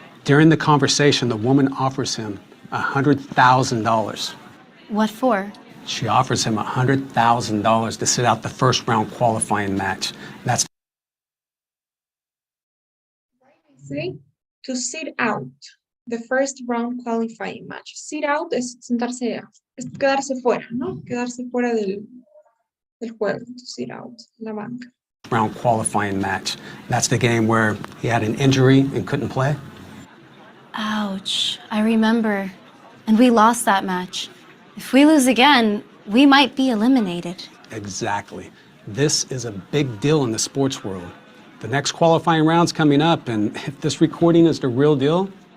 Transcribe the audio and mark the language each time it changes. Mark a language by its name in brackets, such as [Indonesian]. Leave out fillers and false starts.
[English] During the conversation, the woman offers him $100,000. What for? She offers him $100,000 to sit out the first round qualifying match. That's Say to sit out the first round qualifying match. [Spanish] Sit out es sentarse, es quedarse fuera, ¿no? Quedarse fuera del juego, [English] to sit out, [Spanish] la banca. [English] round qualifying match. That's the game where he had an injury and couldn't play. Ouch, I remember. And we lost that match. If we lose again, we might be eliminated. Exactly. This is a big deal in the sports world. The next qualifying round's coming up, and if this recording is the real deal,